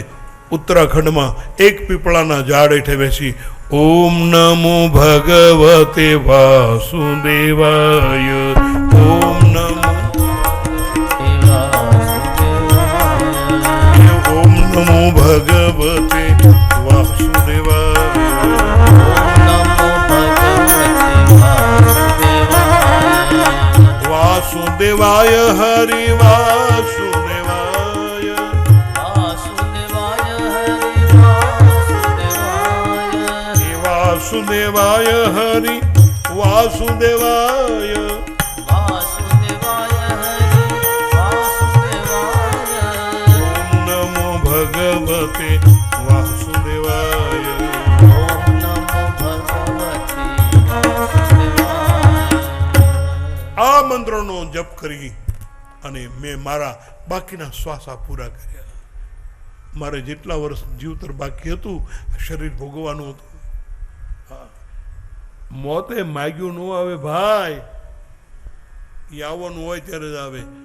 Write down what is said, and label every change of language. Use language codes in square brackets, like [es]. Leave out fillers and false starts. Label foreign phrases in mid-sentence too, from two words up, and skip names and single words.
[gu] ઉત્તરાખંડમાં એક પીપળાના ઝાડ હેઠે બેસી [sa] ઓમ નમો ભગવતે વાસુદેવાય, ઓમ નમો ભગવતે વાસુદેવાય, वासुदेवाय हरि वासुदेवाय वासुदेवाय हरि वासुदेवाय वासुदेवाय हरि वासुदेवाय वासुदेवाय हरि वासुदेवाय ओम नमो भगवते वासुदेवाय ओम नमो भगवते वासुदेवाय [gu] આ મંત્રનો જપ કરી અને મેં મારા બાકીના શ્વાસા પૂરા કર્યા. મારે જેટલા વર્ષ જીવતર બાકી હતું શરીર ભોગવવાનું હતું. મોતે માગ્યું ન આવે ભાઈ, એ આવવાનું હોય ત્યારે જ આવે.